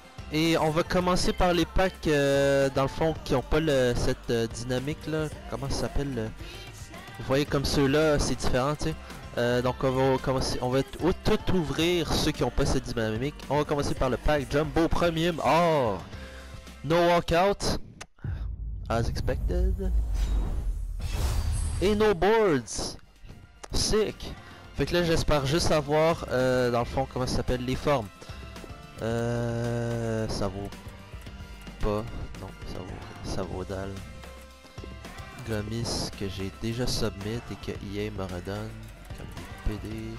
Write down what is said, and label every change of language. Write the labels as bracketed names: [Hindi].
[French] Et on va commencer par les packs dans le fond qui ont pas cette dynamique là. Comment ça s'appelle? Vous voyez comme ceux-là, c'est différent, tu sais. Donc on va commencer, on va tout ouvrir ceux qui ont pas cette dynamique. On va commencer par le pack Jumbo Premium. [English] Oh, no walkout, as expected. [French] Et [English] no boards. Sick. [French] Fait que là j'espère juste avoir dans le fond comment ça s'appelle les formes. Ça vaut pas, non, ça vaut dalle. Gomis que j'ai déjà submit et que EA me redonne comme des PD.